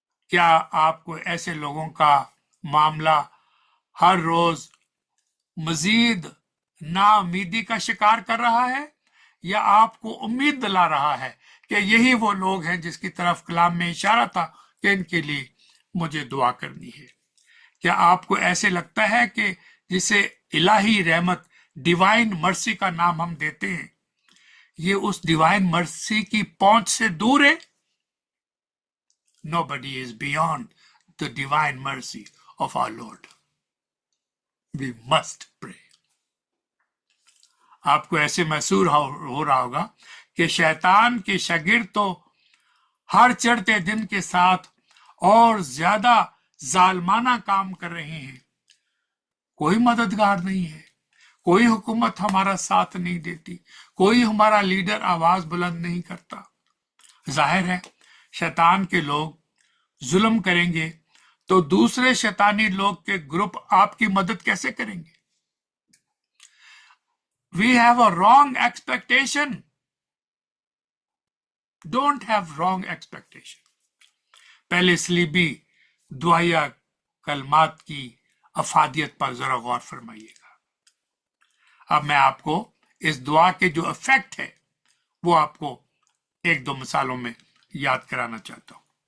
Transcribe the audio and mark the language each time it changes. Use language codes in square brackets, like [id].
[hi] क्या आपको ऐसे लोगों का मामला हर रोज मजीद नाउमीदी का शिकार कर रहा है, या आपको उम्मीद दिला रहा है कि यही वो लोग हैं जिसकी तरफ कलाम में इशारा था कि इनके लिए मुझे दुआ करनी है? क्या आपको ऐसे लगता है कि जिसे इलाही रहमत, डिवाइन मर्सी का नाम हम देते हैं, ये उस डिवाइन मर्सी की पहुंच से दूर है? [en] Nobody is beyond the divine mercy of our Lord. We must pray. [hi] आपको ऐसे महसूस हो रहा होगा कि शैतान के शागिर्द तो हर चढ़ते दिन के साथ और ज्यादा जालमाना काम कर रहे हैं। कोई मददगार नहीं है, कोई हुकूमत हमारा साथ नहीं देती, कोई हमारा लीडर आवाज बुलंद नहीं करता। जाहिर है शैतान के लोग जुल्म करेंगे तो दूसरे शैतानी लोग के ग्रुप आपकी मदद कैसे करेंगे? [en] We have a wrong expectation. Don't have wrong expectation. [hi] पहले सलीबी दुआया कलमात की अफादियत पर जरा गौर फरमाइएगा। अब मैं आपको इस दुआ के जो इफेक्ट है वो आपको एक दो मिसालों में याद कराना चाहता हूं।